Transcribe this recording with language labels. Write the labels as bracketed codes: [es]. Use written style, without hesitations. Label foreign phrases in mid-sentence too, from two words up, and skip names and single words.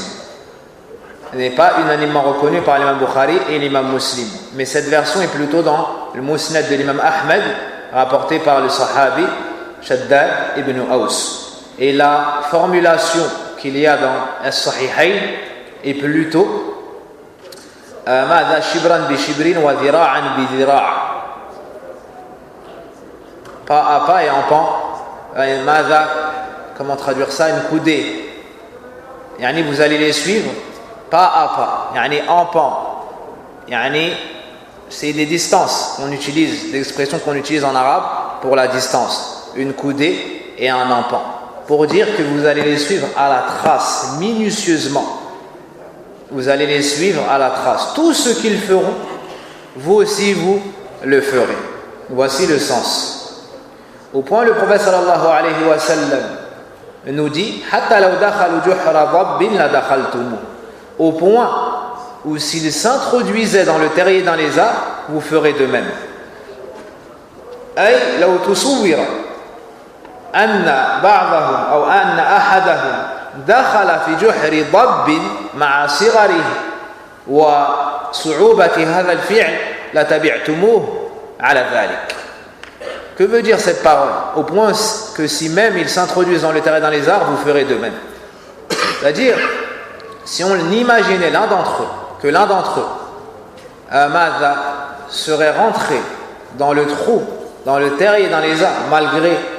[fr] Elle n'est pas unanimement reconnue par l'imam Bukhari et l'imam Muslim. Mais cette version est plutôt dans le Musnad de l'imam Ahmed, rapporté par le sahabi Shaddad ibn Aus. Et la formulation qu'il y a dans As-Sahihayn est plutôt [ar] مدى شبرًا بشبرٍ وذراعًا بذراعٍ'. [fr] Pas à pas et en pan. Comment traduire ça? Une coudée. Yani vous allez les suivre pas à pas. Yani en pan. Yani c'est des distances qu'on utilise, des expressions qu'on utilise en arabe pour la distance. Une coudée et un empan. Pour dire que vous allez les suivre à la trace, minutieusement. Vous allez les suivre à la trace. Tout ce qu'ils feront, vous aussi vous le ferez. Voici le sens. Au point le prophète [ar] صلى الله عليه وسلم [fr] nous dit [ar] حتى لو دخلوا جحر ضب لدخلتم, [fr] au point où s'ils s'introduisaient dans le terrier dans les arbres, vous ferez de même. [ar] أي لو تصور أن بعضهم أو أن أحدهم دخل في جحر ضب مع صغره وصعوبة هذا الفعل لتبعتموه على ذلك. [fr] Que veut dire cette parole? Au point que si même ils s'introduisent dans le terrain dans les arbres, vous ferez de même. C'est-à-dire, si on imaginait que l'un d'entre eux serait rentré dans le trou, dans le terrier, dans les arbres, malgré